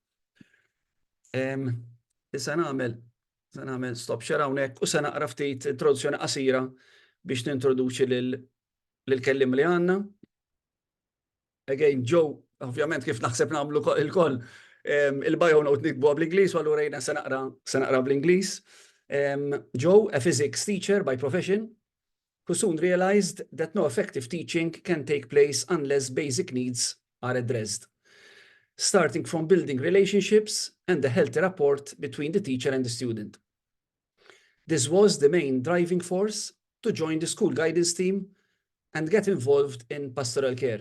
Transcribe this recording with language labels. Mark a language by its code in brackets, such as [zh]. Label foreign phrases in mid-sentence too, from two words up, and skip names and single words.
[mt] Issa nagħmel [en] stop share [mt] hawnhekk u se naqra ftit introduzzjoni qasira biex nintroduċi lill-kellim li għandna. Again, Joe, ovvjament kif naħseb nagħmlu il-koll il-bio note nikbuha bl-Ingliż u allura jiena se naqra bl-Ingliż. [en] Joe, a physics teacher by profession, who soon realized that no effective teaching can take place unless basic needs are addressed, starting from building relationships and a healthy rapport between the teacher and the student. This was the main driving force to join the school guidance team and get involved in pastoral care.